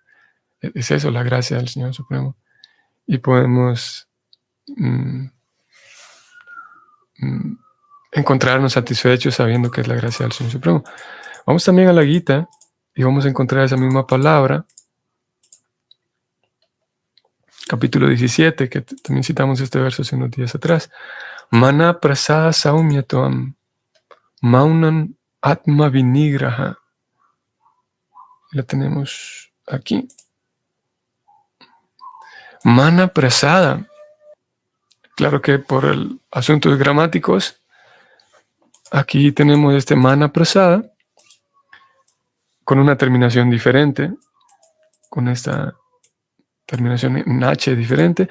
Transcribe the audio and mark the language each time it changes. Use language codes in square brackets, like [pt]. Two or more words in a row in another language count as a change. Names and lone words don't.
[es] Es eso, la gracia del Señor Supremo. Y podemos encontrarnos satisfechos sabiendo que es la gracia del Señor Supremo. Vamos también a la Gita y vamos a encontrar esa misma palabra. Capítulo 17, que también citamos este verso hace unos días atrás. [sa] मनः प्रसादः सौम्यत्वं मौनम् आत्म विनिग्रहः. [es] La tenemos aquí. [sa] मनः प्रसादः. [es] Claro que por el asuntos gramáticos, aquí tenemos este [sa] मनः प्रसाद [es] con una terminación diferente, con esta terminación en H diferente.